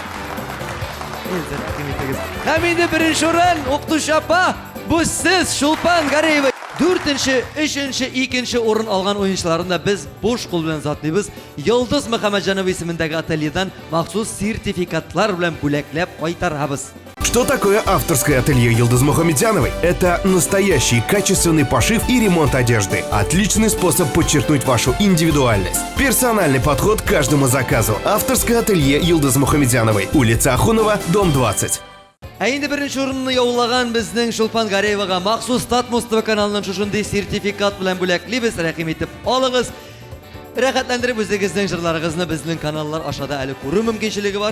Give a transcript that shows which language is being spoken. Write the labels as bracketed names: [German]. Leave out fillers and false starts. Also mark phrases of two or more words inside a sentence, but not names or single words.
[Tatar] Эльза, рәхим итегез. Һәм инде 1нче урын укытучы апа, бу сез Шулпан Гареева. 4нче, 3нче, 2нче урын алган уенчыларны без буш кул белән затлыйбыз. Йолдыз Мөхәммәтҗанова исемендәге ательедан махсус сертификатлар белән бүләкләп кайтарабыз. [Russian] Что такое авторское ателье Йылдыз Мухамедяновой? Это настоящий качественный пошив и ремонт одежды. Отличный способ подчеркнуть вашу индивидуальность. Персональный подход к каждому заказу. Авторское ателье Йылдыз Мухамедяновой. Улица Ахунова, дом 20. [Tatar] Ә инде 1нче урынны яулаган безнең Шулпан Гареевага махсус Татмус ТВ каналының шушындый сертификат белән бүләклибез. Рәхим итеп алыгыз. Рәхәтләндереп үзегезнең җырларыгызны безнең каналлар ашада әле күрү мөмкинчелеге бар.